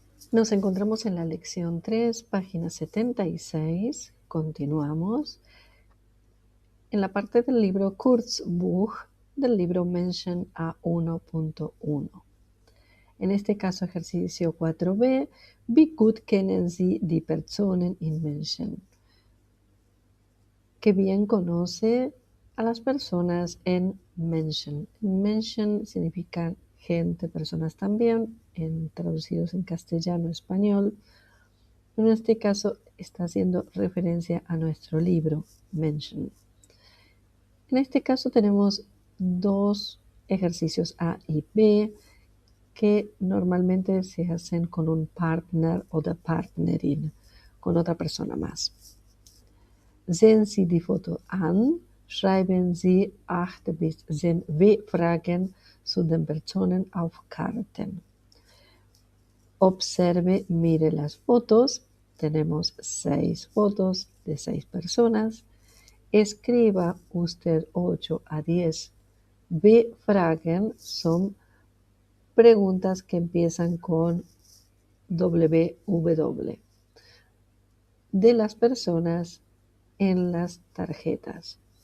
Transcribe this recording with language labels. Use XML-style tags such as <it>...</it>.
<es>Nos encontramos en la lección 3, página 76. Continuamos en la parte del libro Kurzbuch del libro Menschen A1.1. En este caso, ejercicio 4b.</es> <de>Wie gut kennen Sie die Personen in Menschen?</de> <es>¿Qué bien conoce a las personas en Menschen? Menschen significa gente, personas también, traducidos en castellano, español. En este caso está haciendo referencia a nuestro libro, Menschen. En este caso tenemos dos ejercicios A y B que normalmente se hacen con un partner o de partnerin, con otra persona más.</es> <de>Sehen Sie die Foto an, schreiben Sie 8 bis 10 W-Fragen zu den Personen auf Karten.</de> <es>Observe, mire las fotos. Tenemos 6 fotos de 6 personas. Escriba usted 8 a 10 W-Fragen. Son preguntas que empiezan con WW de las personas en las tarjetas.</es>